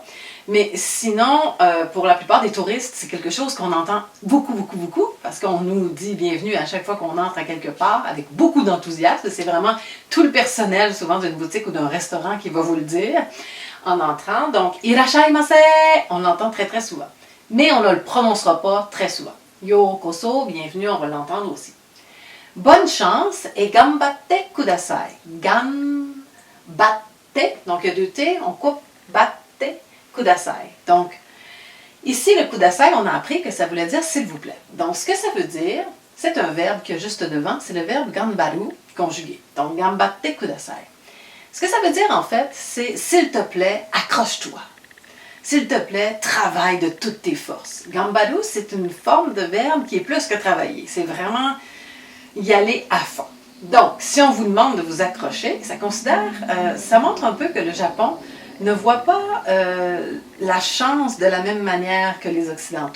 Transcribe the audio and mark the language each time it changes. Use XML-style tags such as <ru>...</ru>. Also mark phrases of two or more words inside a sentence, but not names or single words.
<fr>Mais sinon, pour la plupart des touristes, c'est quelque chose qu'on entend beaucoup, parce qu'on nous dit bienvenue à chaque fois qu'on entre à quelque part, avec beaucoup d'enthousiasme. C'est vraiment tout le personnel, souvent d'une boutique ou d'un restaurant, qui va vous le dire en entrant. Donc, irashaimase, on l'entend très, très souvent. Mais on ne le prononcera pas très souvent. Yokoso, bienvenue, on va l'entendre aussi. Bonne chance et</fr> <ja>頑張って ください.</ja> <fr>Gambatte, donc il y a 2 T, on coupe</fr> <ja>ばって ください.</ja> <fr>Donc, ici, le kudasai, on a appris que ça voulait dire s'il vous plaît. Donc, ce que ça veut dire, c'est un verbe qui est juste devant, c'est le verbe ganbaru conjugué. Donc,</fr> <ja>頑張って ください.</ja> <fr>Ce que ça veut dire, en fait, c'est s'il te plaît, accroche-toi. S'il te plaît, travaille de toutes tes forces. Gambaru, c'est une forme de verbe qui est plus que travailler. C'est vraiment y aller à fond. Donc, si on vous demande de vous accrocher, ça montre un peu que le Japon ne voit pas la chance de la même manière que les Occidentaux.</fr>